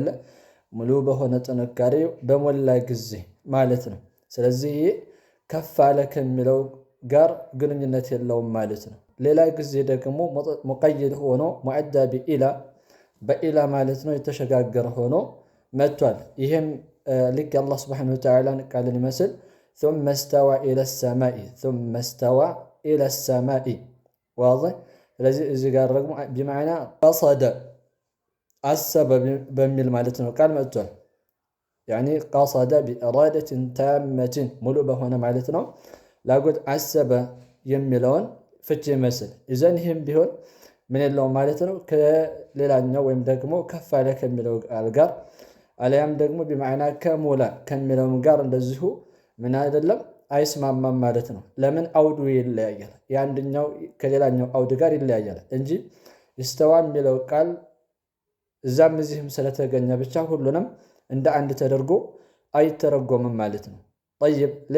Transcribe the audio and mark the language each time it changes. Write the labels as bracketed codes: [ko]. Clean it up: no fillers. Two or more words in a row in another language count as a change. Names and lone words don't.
[am] ሙሉ በሆነ ጥንካሬው በሞላ ጊዜ ማለት ነው። ስለዚህ ከፍ አለ ከሚለው ጋር ግንኙነት የለውም ማለት ነው። ሌላ ጊዜ ደግሞ ሙቀይድ ሆኖ [ar] معدى بإلى [am] በኢላ ማለት ነው የተሸጋገረ ሆኖ መጥቷል። ይህም ልክ አላህ [ar] سبحانه وتعالى [am] ቃልን ይመስል [ar] ثم استوى إلى السماء ثم استوى إلى السماء واضح። [am] ስለዚህ እዚህ ጋር ደግሞ [ar] بمعنى قصد [am] አሰበ በሚል ማለት ነው ቃል መጥቷል። [ar] يعني قصد بإرادة تامة [am] ሙሉ በሆነ ማለት ነው ላጎት አሰበ የሚለውን ፍቺ ይመስል ኢዘን ይህም ቢሆን ምን የለውም ማለት ነው ከሌላኛው ወይም ደግሞ ከፍ አለ ከሚለው ቃል ጋር አለያም ደግሞ بمعنى ከሞላ ከሚለውም ጋር እንደዚሁ ምን አይደለም አይስማማም ማለት ነው። ለምን አውዱ ይለያያል። የአንደኛው ከሌላኛው አውድ ጋር ይለያያል እንጂ ይስተዋ የሚለው ቃል እዛም እዚህም ስለተገኘ ብቻ ሁሉንም እንደ አንድ ተደርጎ አይተረጎምም ማለት ነው። طيب